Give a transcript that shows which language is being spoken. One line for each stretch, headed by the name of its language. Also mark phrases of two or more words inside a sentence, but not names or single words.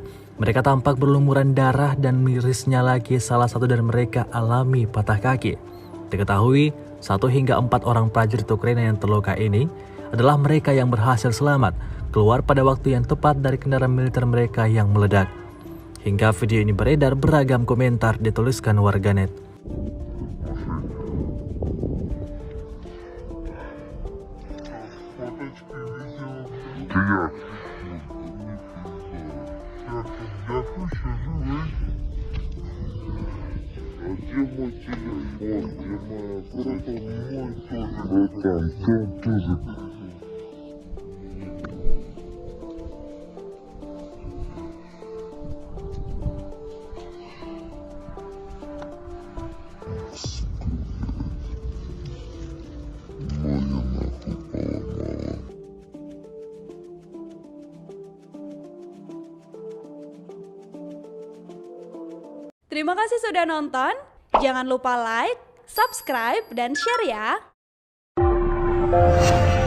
Indonesian: Mereka tampak berlumuran darah dan mirisnya lagi salah satu dari mereka alami patah kaki. Diketahui, 1 hingga 4 orang prajurit Ukraina yang terluka ini adalah mereka yang berhasil selamat keluar pada waktu yang tepat dari kendaraan militer mereka yang meledak. Hingga video ini beredar, beragam komentar dituliskan warganet.
Ukrainian: Дякую, що живий. А де мой телефон?
Russian: Де моя братан? Мой тоже. Братан, там тоже. Моя нахуй поломала.
Indonesian: Terima kasih sudah nonton. Jangan lupa like, subscribe, dan share ya.